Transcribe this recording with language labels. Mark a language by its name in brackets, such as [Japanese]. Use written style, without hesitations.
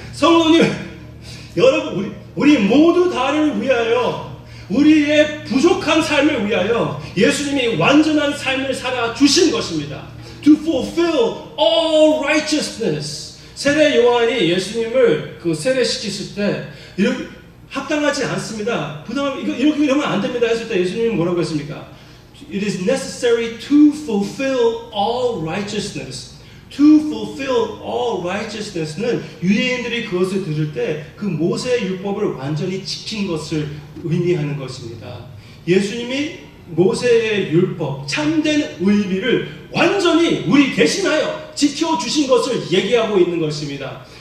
[Korean] 성도님, 여러분 우리 모두 다를 위하여, 우리의 부족한 삶을 위하여 예수님이 완전한 삶을 살아 주신 것입니다. [English] To fulfill all righteousness. [Korean] 세례 요한이 예수님을 세례시켰을 때 이렇게 합당하지 않습니다. 부담 이렇게 이러면 안 됩니다 했을 때 예수님은 뭐라고 했습니까? [English] It is necessary to fulfill all righteousness. To fulfill all righteousness [Korean] 는 유대인들이 그것을 들을 때 그 모세의 율법을 완전히 지킨 것을 의미하는 것입니다. 예수님이 모세의 율법, 참된 의미를 완전히 우리 대신하여 지켜주신 것을 얘기하고 있는 것입니다.